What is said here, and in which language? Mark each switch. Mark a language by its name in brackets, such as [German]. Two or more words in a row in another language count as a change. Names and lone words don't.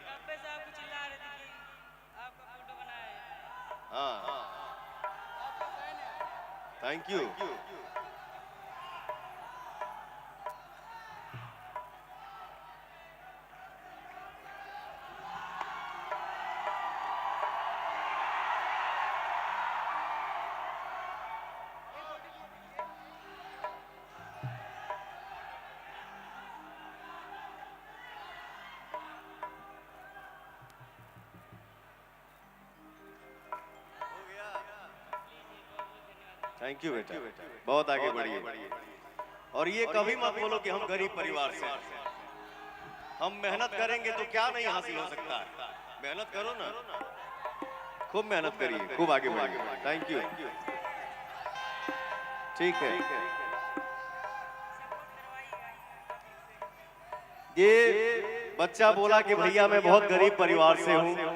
[English] हाँ thank you. थैंक [Hindi] यू बेटा, बहुत आगे बढ़िए। और ये कभी मत बोलो कि हम गरीब परिवार से हैं। हम मेहनत करेंगे तो क्या नहीं हासिल हो सकता है। मेहनत करो ना, खूब मेहनत करिए, खूब आगे बढ़िए। [English] thank you. [Hindi] ठीक है, ये बच्चा बोला कि भैया मैं बहुत गरीब परिवार से हूँ।